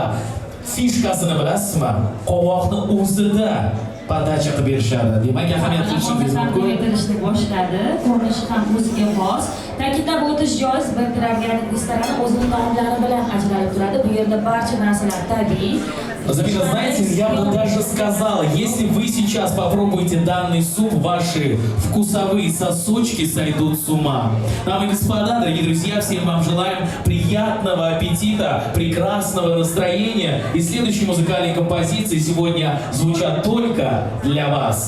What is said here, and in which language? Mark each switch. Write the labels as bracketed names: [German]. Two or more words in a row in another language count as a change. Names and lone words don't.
[Uzbek] Fishkasini bilasizmi? Qovoqni o'zida podacha qilib berishadi. Demak, ahamiyat qilishingiz mumkin. Yetilishni boshladi. Ko'rinishi ham o'ziga xos. Ta'kidlab o'tish joiz, Betri organik restorani o'zining taomlari bilan ajralib turadi. Bu yerda barcha narsalar tabiiy. [Russian] Замира, знаете, я бы даже сказал, если вы сейчас попробуете данный суп, ваши вкусовые сосочки сойдут с ума. Дамы и господа, дорогие друзья, всем вам желаем приятного аппетита, прекрасного настроения. И следующие музыкальные композиции сегодня звучат только для вас.